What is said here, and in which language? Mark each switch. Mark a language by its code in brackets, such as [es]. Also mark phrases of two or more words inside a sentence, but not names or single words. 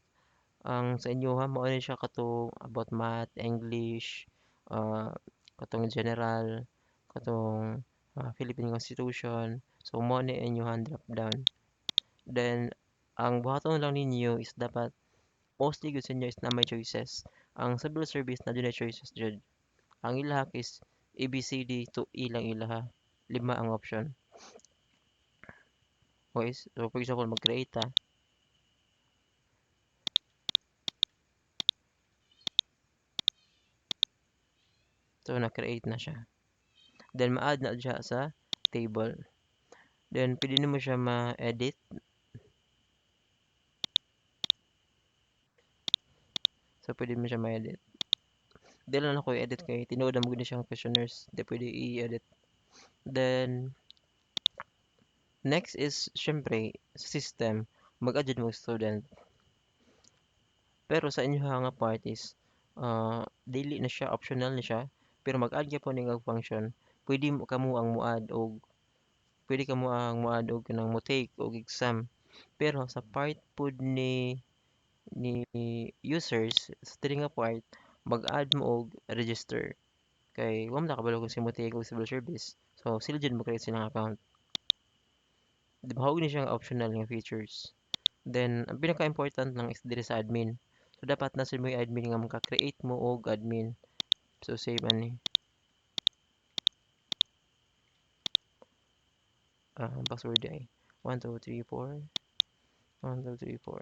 [ceb] Ang sa inyo ha, mao ni siya katong [en] about math, [ceb] English, katong general, katong Philippine Constitution. So, mo ni inyohan drop down. Then, ang buhaton lang ninyo is dapat mostly gud sa inyo is na may choices. Ang [en] civil service [ceb] na dunay choices jud. Ang ilaha is ABCD to E lang ilaha. 5 ang option. [en] Okay, so for example, [ceb] mag-create ta. So, na-create na siya. Then, ma-add na siya sa table. Then, pwede mo siya ma-edit. So, pwede mo siya ma-edit. Di lang ako i-edit kay tinuod na mo gud siyang questionnaires. Di pwede i-edit. Then, next is, syempre, sa system, mag-add mo student. Pero sa inyo nga part is, dili na siya, optional na siya. [tl] Pero mag-add ka po ng function. [ceb] pwede mo kamo ang moad og pwede kamo ang moad og kanang mo-take og exam. Pero sa part pud ni users sa diri nga part mag-add mo og register kay wa man nakabalo kung si mo-take og [en] civil service. [ceb] So sila jud mo-create silang account. Di ba ni siyang optional nga features. Then ang pinaka-important lang is diri sa admin. So dapat na sa mo admin nga maka-create mo og admin. So save ani. Password ay 1 2 3 4 1 2 3 4.